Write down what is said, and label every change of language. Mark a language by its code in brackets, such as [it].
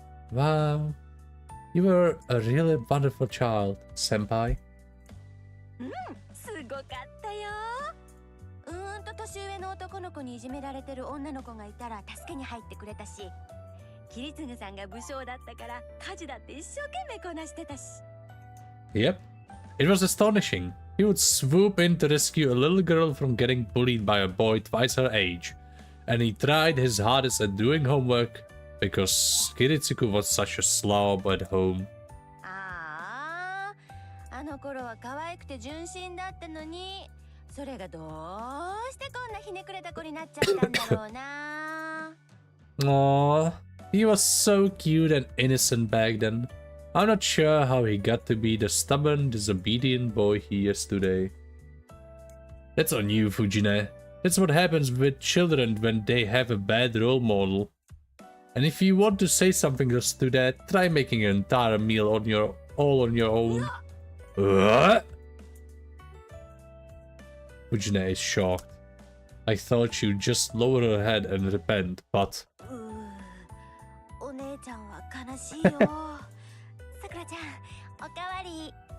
[en] Wow. You were a really wonderful child, senpai. [ja] すごかったよ。年上の男の子にいじめられてる女の子がいたら助けに入ってくれたし、キリツグさんが武将だったから家事だって一生懸命こなしてたし。 [en] Yep. It was astonishing. He would swoop in to rescue a little girl from getting bullied by a boy twice her age. And he tried his hardest at doing homework because Kiritsugu was such a slob at home. [ja] あの頃は可愛くて純真だったのに、それがどうしてこんなひねくれた子になっちゃったんだろうな。 [en] Aww, he was so cute and innocent back then. I'm not sure how he got to be the stubborn, disobedient boy he is today. That's on you, Fujine. That's what happens with children when they have a bad role model. And if you want to say something just to that, try making an entire meal all on your own. What? Fujine is shocked. I thought she'd just lower her head and repent, but... [ja] お姉ちゃんは悲しいよ。さくらちゃん、おかわり。